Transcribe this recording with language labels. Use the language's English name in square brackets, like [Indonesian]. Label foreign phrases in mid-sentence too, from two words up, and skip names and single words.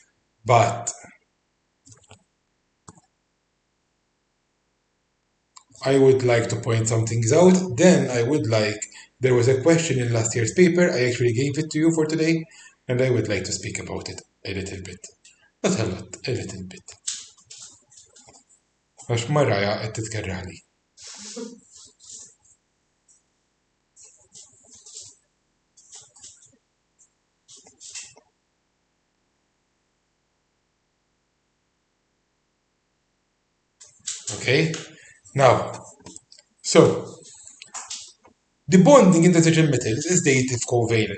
[English] But I would like to point some things out. Then I would like, there was a question in last year's paper. I actually gave it to you for today, and I would like to speak about it a little bit. Not a lot, a little bit. [Maltese] Għax Maraja qed titkerraħli. [English] Okay? Now, so, the bonding in decision metals is dative covalent.